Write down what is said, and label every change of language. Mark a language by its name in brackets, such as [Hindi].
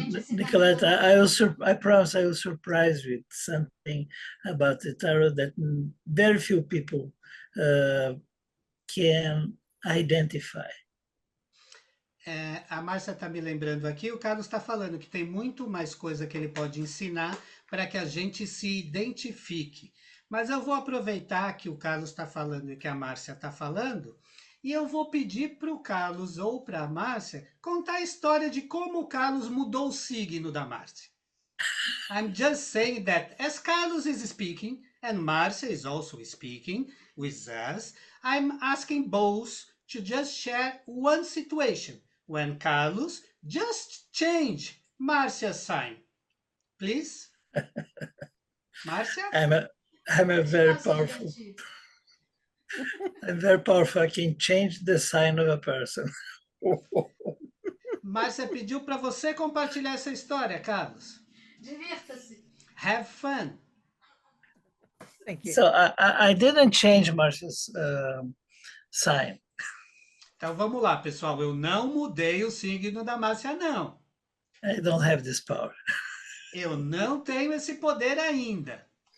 [English] Nicolette, I promise I will surprise you with something about the tarot that very few people can identify. [Portuguese] A Márcia está me lembrando aqui, o Carlos está falando que tem muito mais coisa que ele pode ensinar para que a gente se identifique. Mas eu vou aproveitar que o Carlos está falando e que a Márcia está falando, e eu vou pedir para o Carlos ou para a Márcia contar a história de como o Carlos mudou o signo da Márcia. [English] I'm just saying that as Carlos is speaking and Márcia is also speaking with us, I'm asking both to just share one situation when Carlos just changed Márcia's sign. Please? Márcia? I'm a very powerful. I'm very powerful. I can change the sign of a person. [Portuguese] Márcia pediu para você compartilhar essa história, Carlos. Divirta-se. [English] Have fun. Thank you. So I didn't change Marcia's sign. [Portuguese] Então vamos lá, pessoal. Eu não mudei o signo da Márcia, não. [English] I don't have this power. [Portuguese] Eu não tenho esse poder ainda.